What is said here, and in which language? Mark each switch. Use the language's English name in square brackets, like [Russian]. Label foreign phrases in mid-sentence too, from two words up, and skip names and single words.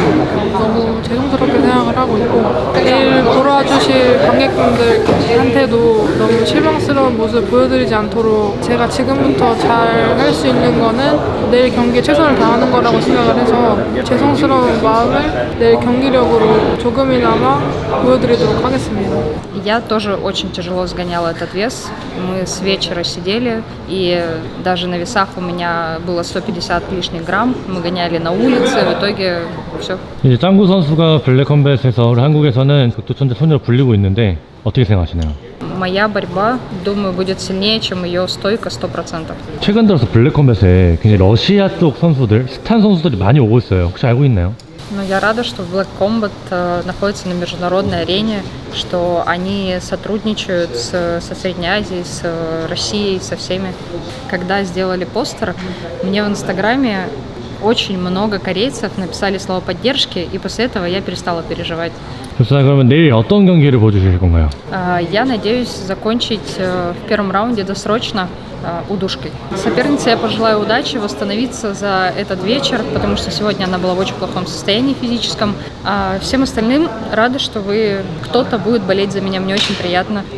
[Korean] 너무 죄송스럽게 생각을 하고 있고 내일 보러 와주실 관객분들한테도 너무 실망스러운 모습 보여드리지 않도록 제가 지금부터 잘 할 수 있는 거는 내일 경기에 최선을 다하는 거라고 생각을 해서 죄송스러운 마음을 내일 경기력으로 조금이나마 보여드리도록 하겠습니다. [Russian] Я тоже очень тяжело сгоняла этот вес. Мы с вечера сидели, и даже на весах у меня было 150 лишних грамм. Мы гоняли на улице, в итоге все. [Korean] 이제 짱구 선수가 블랙컴뱃에서 우리 한국에서는 극도천재 소녀로 불리고 있는데 어떻게 생각하시나요? [Russian] Моя борьба, думаю, будет сильнее, чем ее стойка 100%. [Korean] 최근 들어서 블랙컴뱃에 굉장히 러시아 쪽 선수들, 스탄 선수들이 많이 오고 있어요. 혹시 알고 있나요? [Russian] Но я рада, что Black Combat находится на международной арене, что они сотрудничают со Средней Азией, с Россией, со всеми. Когда сделали постер, мне в Инстаграме очень много корейцев написали слова поддержки, и после этого я перестала переживать. [Korean] 좋습니다. 그러면 내일 어떤 경기를 보여주실 건가요? [Russian] Я надеюсь закончить в первом раунде досрочно удушкой. Сопернице я пожелаю удачи, восстановиться за этот вечер, потому что сегодня она была в очень плохом состоянии физическом. А всем остальным рада, что кто-то будет болеть за меня, мне очень приятно.